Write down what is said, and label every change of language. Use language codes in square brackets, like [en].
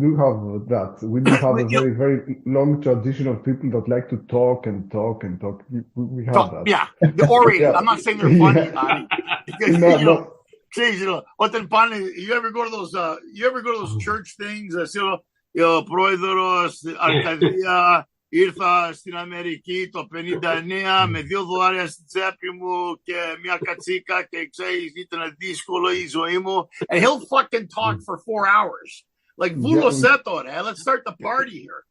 [en] we do have that. We do have a very, very long tradition of people that like to talk and talk and talk. We have that. Yeah, the orating. I'm not saying they're funny, because you ever go to those church things? [el] Πρόεδρος Αρκαδία, ήρθα στην Αμερική το 59 με $2 στη τσέπη μου και μια κατσίκα και ξέρεις, ήταν δύσκολο η ζωή μου. [en] And he'll fucking talk for 4 hours. Like, let's start the party here,